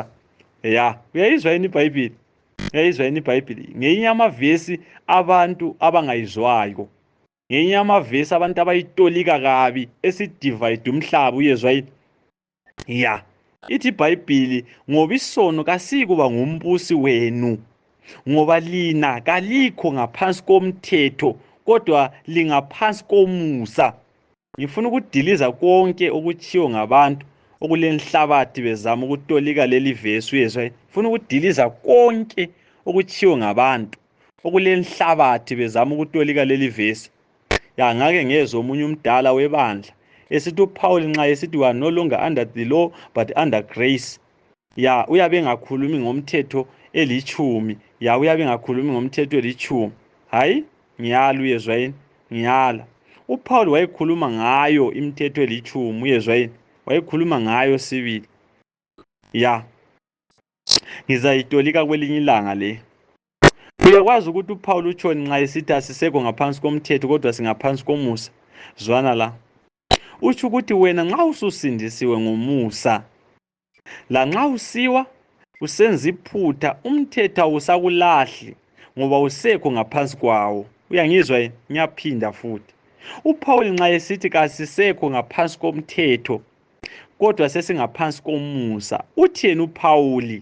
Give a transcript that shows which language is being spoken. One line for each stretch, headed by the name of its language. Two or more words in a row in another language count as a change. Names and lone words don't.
North Ndebele: Ya, uyayizwa yini iBhayibheli? Uyayizwa yini iBhayibheli? Ngenye amavesi abantu abangayizwayo. Ngenye amavesi abantu abayitolika kabi esidivide umhlaba uyezwa yini? Ya. Ithi iBhayibheli ngoba isono kasikuba ngumbusi wenu. Ngoba lina kalikho ngaphansi komthetho kodwa lingaphansi komusa. Ngifuna ukudiliza konke okuchiyo ngabantu okulenhlabathi bezama ukutolika leli vesi uyezwa. Ngifuna ukudiliza konke okuchiyo ngabantu okulenhlabathi bezama ukutolika leli vesi. Ya ngake ngezwe omunye umdala webandla esithi uPaul nxa esithi
English: we are no longer under the law but under grace.
North Ndebele: Ya uyabe ngakhulumi ngomthetho eli10. Ya uyabe ngakhulumi ngomthetho eli10. Hayi ngiyala uyezwa yini? Ngiyala. uPaul wayekhuluma ngayo imithetho eli10 uyezwa yini? Wayekhuluma ngayo sibili. Ya ngizayitolika kwelinye ilanga le. Uyakwazi ukuthi uPaul utshoni nxa esithi asisekho ngaphansi komthetho kodwa singaphansi komusa. Zwana la. Utsho ukuthi wena nxa ususindisiwe ngomusa la nxa usiwa usenza iphutha umthetho awusakulahli ngoba usekho ngaphansi kwawo. Uyangizwa yini? Ngiyaphinda futhi. uPaul nxa esithi kasisekho ngaphansi komthetho kodwa sesingaphansi komusa. Uthini uPaul?